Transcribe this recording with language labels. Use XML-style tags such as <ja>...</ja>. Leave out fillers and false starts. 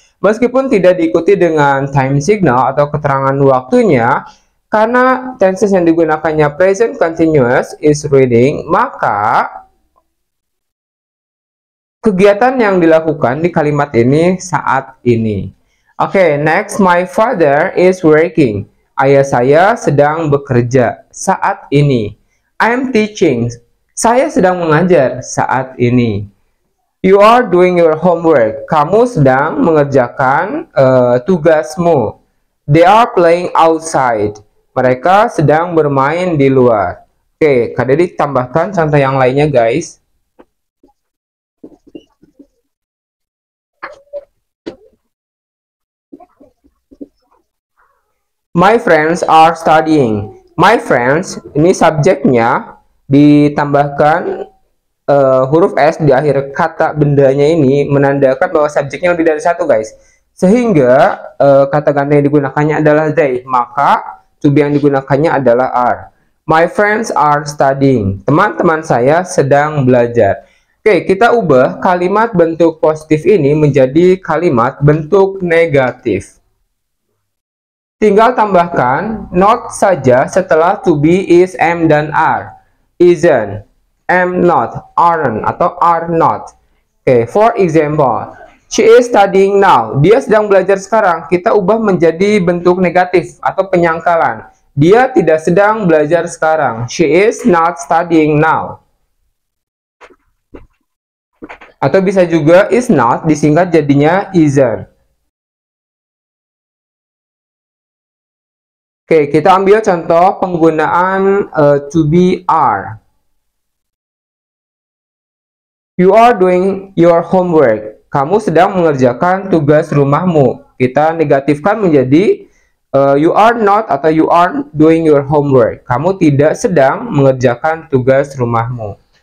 <id>Meskipun tidak diikuti dengan time signal atau keterangan waktunya, karena tenses yang digunakannya present continuous is reading, maka kegiatan yang dilakukan di kalimat ini saat ini.</id> <en>Oke, next, my father is working.</en> <id>Ayah saya sedang bekerja saat ini.</id> <en>I am teaching.</en> <id>Saya sedang mengajar saat ini.</id> <en>You are doing your homework.</en> <id>Kamu sedang mengerjakan tugasmu.</id> <en>They are playing outside.</en> <id>Mereka sedang bermain di luar. Oke, Kak Dedi tambahkan contoh yang lainnya, guys.</id> <en>My friends are studying.</en> <id>My friends, ini subjeknya ditambahkan huruf S di akhir kata bendanya ini menandakan bahwa subjeknya lebih dari satu, guys. Sehingga kata ganda yang digunakannya adalah they, maka to be yang digunakannya adalah are.</id> <en>My friends are studying.</en> <id>Teman-teman saya sedang belajar. Oke, kita ubah kalimat bentuk positif ini menjadi kalimat bentuk negatif. Tinggal tambahkan not saja setelah to be, is, am, dan are.</id> <en>Isn't, am not, aren't, atau are not. Oke, for example, she is studying now.</en> <id>Dia sedang belajar sekarang. Kita ubah menjadi bentuk negatif atau penyangkalan. Dia tidak sedang belajar sekarang.</id> <en>She is not studying now.</en> <id>Atau bisa juga is not disingkat jadinya isn't. Oke, kita ambil contoh penggunaan to be, are.</id> <en>You are doing your homework.</en> <id>Kamu sedang mengerjakan tugas rumahmu. Kita negatifkan menjadi</id> <en>you are not</en> <id>atau</id> <en>you aren't doing your homework.</en> <id>Kamu tidak sedang mengerjakan tugas rumahmu.</id>